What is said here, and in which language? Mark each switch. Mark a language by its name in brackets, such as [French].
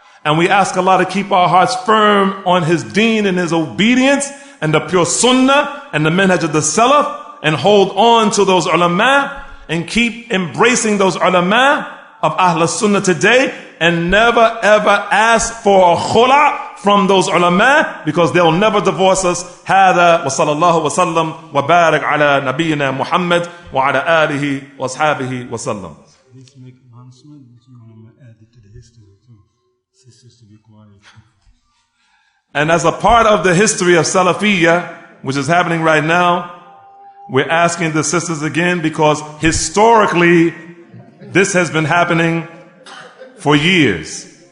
[English] and we ask Allah to keep our hearts firm on His deen and His obedience and the pure sunnah and the manhaj of the Salaf, and hold on to those ulama and keep embracing those ulama of Ahl Sunnah today, and never ever ask for a khula from those ulama, because they'll never divorce us. [Arabic] هذا وصلى الله وسلم وبارك على نبينا محمد وعلى آله وأصحابه وسلم. [English] Please make announcement that you want to add it to the history too. Sisters to be quiet. And as a part of the history of Salafiyya, which is happening right now, we're asking the sisters again, because historically this has been happening for years.